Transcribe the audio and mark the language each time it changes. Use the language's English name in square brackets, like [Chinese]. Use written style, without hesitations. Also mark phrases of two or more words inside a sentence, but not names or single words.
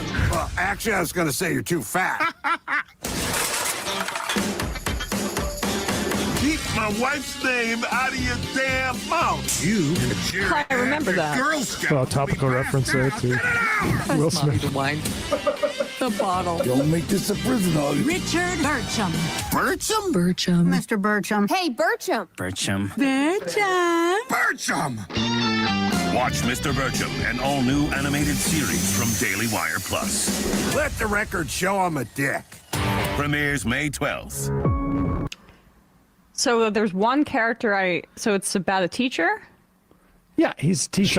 [English] Well, actually, I was going to say you're too fat. Keep my wife's name out of your damn mouth. You and Jerry. I remember that. Girl Scout. Oh, topical reference there, too. Will Smith. The wine. The bottle. Don't make this a prison hug. Richard Bircham. Bircham? Bircham. Mr. Bircham. Hey, Bircham. Bircham. Bircham. Bircham! Watch Mr. Bircham, an all-new animated series from Daily Wire Plus. Let the record show I'm a dick. Premieres May 12th. So there's one character so it's about a teacher? Yeah, he's a teacher.